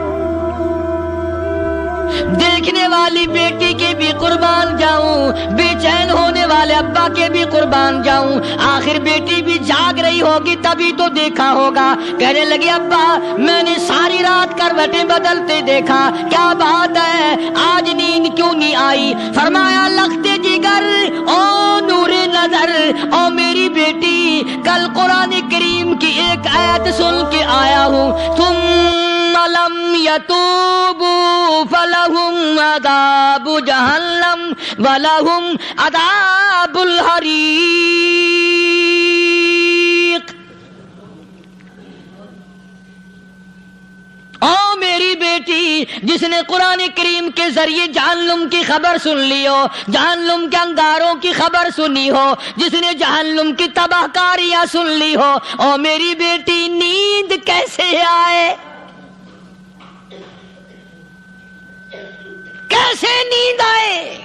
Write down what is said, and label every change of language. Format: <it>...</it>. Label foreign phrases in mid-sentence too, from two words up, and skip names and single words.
<ur>دیکھنے والی بیٹی کے بھی قربان جاؤں، بے چین ہونے والے ابا کے بھی قربان جاؤں. آخر بیٹی بھی جاگ رہی ہوگی تبھی تو دیکھا ہوگا. کہنے لگی ابا میں نے ساری رات کروٹیں بدلتے دیکھا، کیا بات ہے، آج نیند کیوں نہیں آئی؟ فرمایا لختے جگر او نور نظر، او میری بیٹی کل قرآن کریم کی ایک آیت سن کے آیا ہوں.</ur> <ar>تم لم يتوبوا فلهم عذاب جهنم ولهم عذاب الحریق۔</ar> <ur>او میری بیٹی، جس نے قرآن کریم کے ذریعے جہنم کی خبر سن لی ہو، جہنم کے انگاروں کی خبر سنی ہو، جس نے جہنم کی تباہ کاریاں سن لی ہو، او میری بیٹی نیند کیسے آئے؟ کیسے نیند آئے؟</ur>